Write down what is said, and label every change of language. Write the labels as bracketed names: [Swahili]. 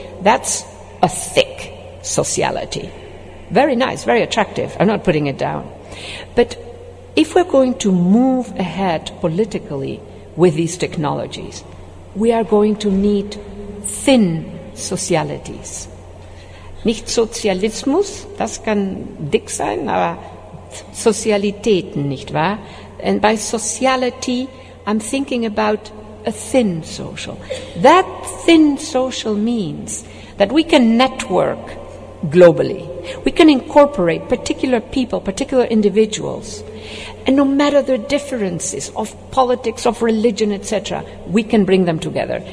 [English] That's a thick sociality. Very nice, very attractive. I'm not putting it down. But if we're going to move ahead politically with these technologies, we are going to need thin socialities. [German] Nicht Sozialismus, das kann dick sein, aber Sozialitäten, nicht wahr? [English] And by sociality, I'm thinking about a thin social. That thin social means that we can network globally. We can incorporate particular people, particular individuals, and no matter their differences of politics, of religion, etc., we can bring them together.